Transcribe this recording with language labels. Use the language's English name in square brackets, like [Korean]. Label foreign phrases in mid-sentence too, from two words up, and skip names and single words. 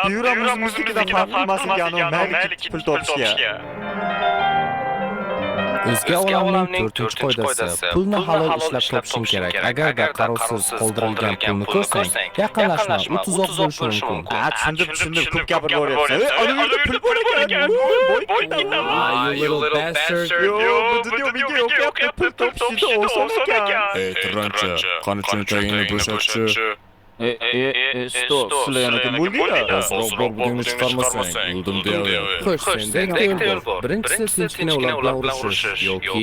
[Uzbek] Byuromiznikidan farqli emas ekan, mayli pul topishga. O'zga olamning 4-qoidasi. Pulni halol ishlab topishing kerak. Agarda qarovsiz qoldirilgan pulni ko'rsang, yaqinlashma, u tuzoq bo'lishi mumkin. Tushundim, ko'p gapirib boryapsan. Ana yerda pul bor ekan. [English] You little bastard. [Uzbek] Bu dunyo menga o'qiyapti, pul topishni oson ekan. Ey, tirancha, qani cho'ntagingni bo'shatchi. Stop, sizlar yana kim bo'ldinglar? Ozroq bug'ni chiqarmasang, o'ldim deyapman. Xo'sh, senda ikkita yo'l bor. Birinchisi tinchgina ular bilan urushish yoki